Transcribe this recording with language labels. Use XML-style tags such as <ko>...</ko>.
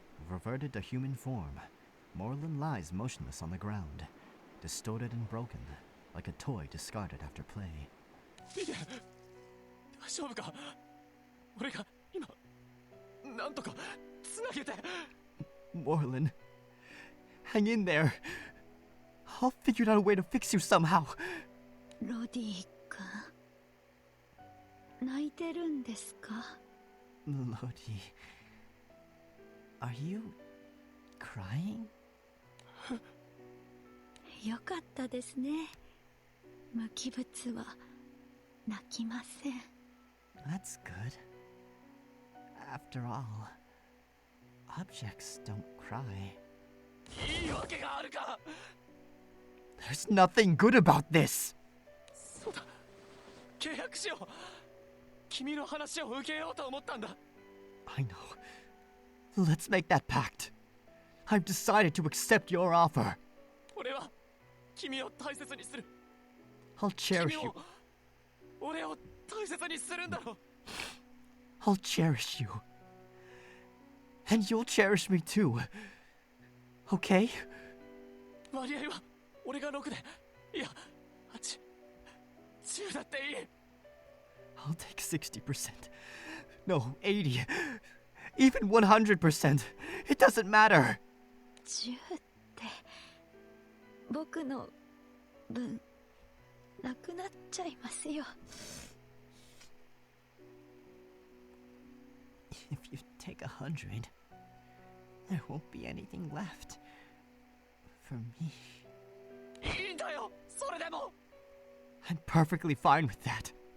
<en>Reverted to human form, Morlun lies motionless on the ground, distorted and broken, like a toy discarded after play.</en> <ja>大丈夫か? 俺が今なんとかつなげて.</ja> <en>Morlun, hang in there. I'll figure out a way to fix you somehow.</en> <ja>ロディ君、泣いてるんですか?</ja> <en>Lodi, are you crying?</en> <ja>よかったですね。無機物は泣きません。</ja> <en>That's good. After all, objects don't cry.</en> <ja>いいわけがあるか。</ja> <en>There's nothing good about this!</en> <ja>そうだ、契約しよう。君の話を受けようと思ったんだ。</ja> <en>I know. Let's make that pact. I've decided to accept your offer.</en> <ja>俺は君を大切にする。</ja> <en>I'll cherish you.</en> <ja>俺を大切にするんだろ。</ja> <en>I'll cherish you. And you'll cherish me too. Okay?</en> <ja>割合は俺が6で、いや、10だっていい。</ja> <en>I'll take 60%. No, 80. Even 100%. It doesn't matter.</en> <ja>10って僕の分なくなっちゃいますよ。</ja> <en>If you take 100, there won't be anything left for me.</en> <ja>いいんだよ、それでも。</ja> <en>I'm perfectly fine with that.</en>